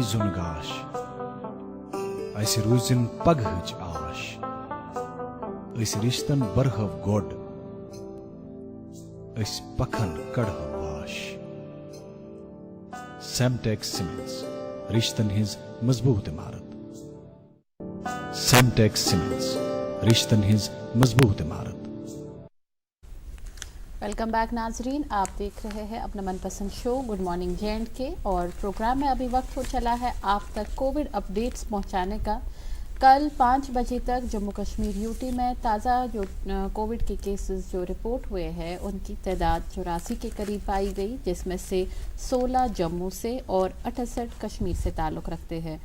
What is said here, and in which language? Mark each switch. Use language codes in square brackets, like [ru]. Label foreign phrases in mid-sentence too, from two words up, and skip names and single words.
[ks] زُن گاش اسہِ روٗزِن پگہٕچ آش أسۍ رِشتن برہو گۄڈ أسۍ پکھن کڑہو واش. سیمٹیکس سیمنٹس رشتن ہٕنٛز مضبوٗط عمارت. سیمٹیکس سیمنٹس رشتن ہٕنٛز مضبوٗط عمارت. [ur] ویلکم بیک ناظرین, آپ دیکھ رہے ہیں اپنا من پسند شو گڈ مارننگ JNK اور پروگرام میں ابھی وقت ہو چلا ہے آپ تک [en] covid updates [ur] پہنچانے کا. کل 5 بجے تک جموں کشمیر UT میں تازہ جو کووڈ کے کیسز جو رپورٹ ہوئے ہیں ان کی تعداد 84 کے قریب پائی گئی, جس میں سے 16 جموں سے اور 68 کشمیر سے تعلق رکھتے ہیں.